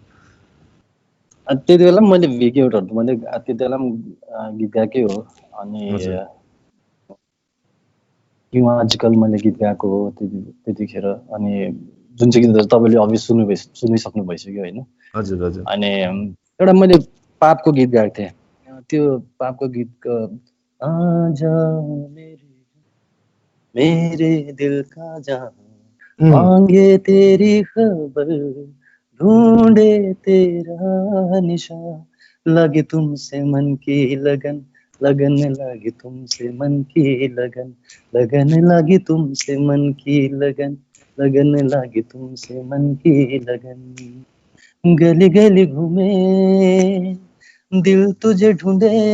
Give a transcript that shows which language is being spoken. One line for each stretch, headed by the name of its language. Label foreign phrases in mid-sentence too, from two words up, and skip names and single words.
Nepali: त्यति बेला पनि मैले भिडियोहरू मैले त्यति बेला पनि गीत गाएकै हो। अनि आजकल मैले गीत गाएको हो त्यतिखेर। अनि जुन चाहिँ गीतहरू तपाईँले अभियस सुनिसक्नु भइसक्यो होइन। हजुर हजुर। अनि एउटा मैले पापको गीत गाएको थिएँ, त्यो पापको गीतको
Hindi: आजा मेरे दिल का जहां मांगे तेरी खबर ढूंढे तेरा निशान लगे तुमसे मन की लगन लगन लगी तुमसे मन की लगन लगन लगी तुमसे मन की लगन लगन लगी तुमसे मन की लगन गली गली घूमे दिल तुझे ढूंढे